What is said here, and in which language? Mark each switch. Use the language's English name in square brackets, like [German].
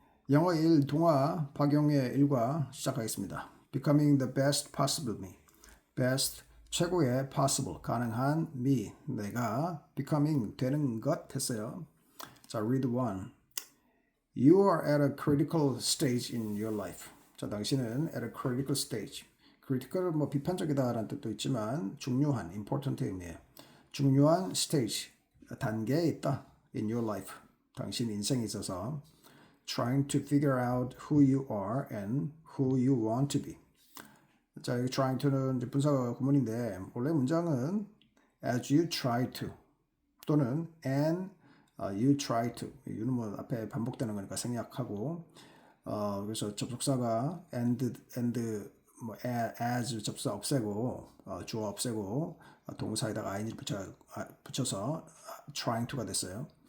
[Korean] 영어 1 동화 박용의 1과 시작하겠습니다. [English] Becoming the best possible me. best [Korean] 최고의 [English] possible [Korean] 가능한 [English] me [Korean] 내가 [English] becoming [Korean] 되는 것 했어요. 자, [English] read 1. You are at a critical stage in your life. [Korean] 자, 당신은 [English] at a critical stage. [Korean] critical 뭐 비판적이다라는 뜻도 있지만 중요한 important의 의미예요. 중요한 [English] stage [Korean] 단계에 있다 [English] in your life. [Korean] 당신 인생에 있어서 [English] trying to figure out who you are and who you want to be. [Korean] 자, 여기 trying to는 이제 분사 구문인데 원래 문장은 [English] as you try to [Korean] 또는 [English] and you try to [Korean] 이거는 뭐 앞에 반복되는 거니까 생략하고 그래서 접속사가 and 뭐 as 접속사 없애고 주어 없애고 동사에다가 ing를 붙여서 trying to가 됐어요.